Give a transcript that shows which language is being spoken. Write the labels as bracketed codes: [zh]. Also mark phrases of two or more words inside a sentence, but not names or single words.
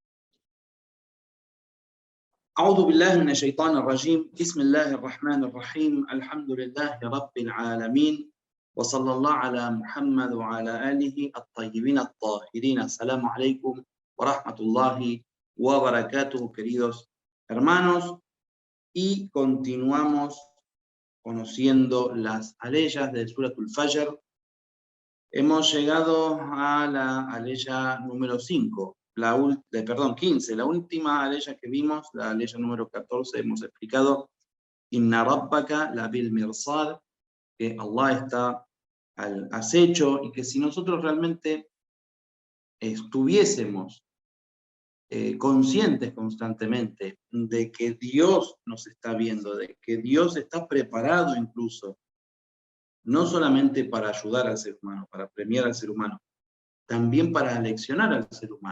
[ar] أعوذ بالله من الشيطان الرجيم بسم الله الرحمن الرحيم الحمد لله رب العالمين وصلى الله على محمد وعلى آله الطيبين الطاهرين. السلام عليكم ورحمة الله وbarakatuh, [es] queridos hermanos, y continuamos conociendo las aleyas de Suratul Fajr. Hemos llegado a la aleya número 5. 15, la última aleya que vimos, la aleya número 14, hemos explicado [ar] إن ربك لبالمرصاد, [es] que Allah está al acecho y que si nosotros realmente estuviésemos conscientes constantemente de que Dios nos está viendo, de que Dios está preparado incluso, no solamente para ayudar al ser humano, para premiar al ser humano, también para aleccionar al ser humano.